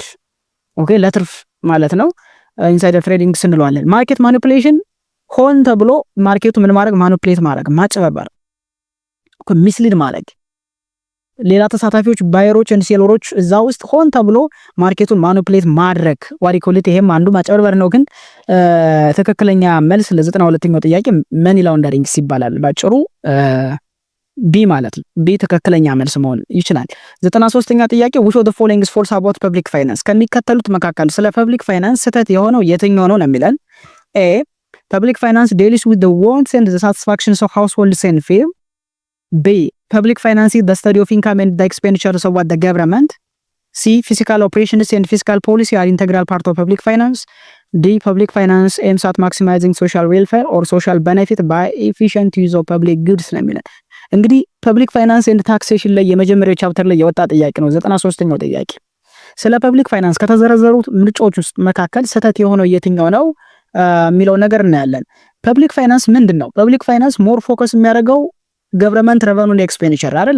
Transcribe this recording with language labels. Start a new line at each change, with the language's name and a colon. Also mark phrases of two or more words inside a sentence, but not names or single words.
Amharic: ኦኬ ለትርፍ ማለት ነው
English: insider trading
Amharic: ስንለዋለን።
English: market manipulation
Amharic: ሆን ተብሎ ማርኬቱ ምን ማድረግ ማኒፑሌት ማድረግ፣ ማጭበርበር፣ ሚስሊድ ማድረግ ሌላ ተሳታፊዎች ባየሮች እና ሴለሮች እዛ ውስጥ ሆን ተብሎ ማርኬቱን ማኒፑሌት ማድረግ ዋሪኮሊት፣ ይሄም አንዱ ማጭበርበር ነው። ግን ትክክለኛ መልስ ለ92ኛው ጥያቄ
English: money laundering
Amharic: ይባላል ባጭሩ ቢ ማለት ነው። ቢ ትክክለኛ መልስ መሆን ይችላል። 93ኛ ጥያቄ
English: which of the following is false about public finance?
Amharic: ከሚከተሉት መካከል ስለ
English: public finance
Amharic: ስህተት የሆነው የትኛው ነው የሚለን?
English: ኤ public finance deals with the wants and the satisfactions of households and firms. B public finance is the study of income and the expenditures of the government. C fiscal operations and fiscal policy are integral part of public finance. D public finance aims at maximizing social welfare or social benefit by efficient use of public goods
Amharic: ነው የሚለን። እንግዲህ
English: public finance and taxation
Amharic: ላይ የመጀመሪያው ቻፕተር ላይ የወጣ ጥያቄ ነው 93ኛው ጥያቄ። ስለ
English: public finance
Amharic: ከተዘረዘሩት ምርጫዎች ውስጥ መካከል ስህተት የሆነው የትኛው ነው የሚለው ነገር እናያለን።
English: public finance
Amharic: ምንድነው?
English: public finance more focus
Amharic: የሚያደርገው
English: government revenue expenditure
Amharic: አይደል?